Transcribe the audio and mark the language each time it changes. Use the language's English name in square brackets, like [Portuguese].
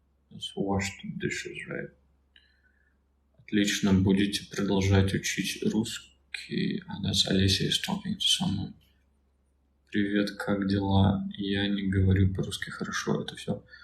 [English] Let's wash the dishes, right? [Russian] Отлично, будете продолжать учить русский. [English] That's Олеся is talking to someone. [Russian] Привет, как дела? Я не говорю по-русски хорошо, это все.